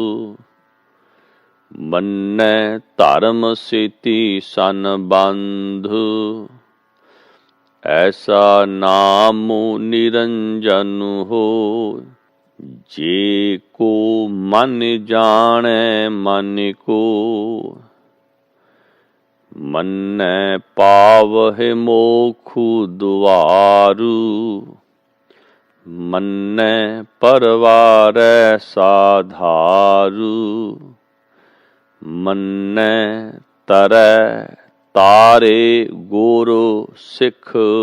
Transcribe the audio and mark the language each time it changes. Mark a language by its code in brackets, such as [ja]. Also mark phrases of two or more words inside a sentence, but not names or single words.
[pa] ਮੰਨੈ ਧਰਮ ਸੇਤੀ ਸੰਬੰਧ, ਐਸਾ ਨਾਮੁ ਨਿਰੰਜਨ ਹੋ, ਜੇ ਕੋ ਮਨ ਜਾਣੈ ਮਨ ਕੋ, ਮੰਨੈ ਪਾਵਹਿ ਮੋਖੁ ਦੁਆਰੁ। ਮੰਨੈ ਪਰਵਾਰੈ ਸਾਧਾਰੁ। ਮੰਨੈ ਤਰੈ ਤਾਰੇ ਗੁਰੁ ਸਿਖ।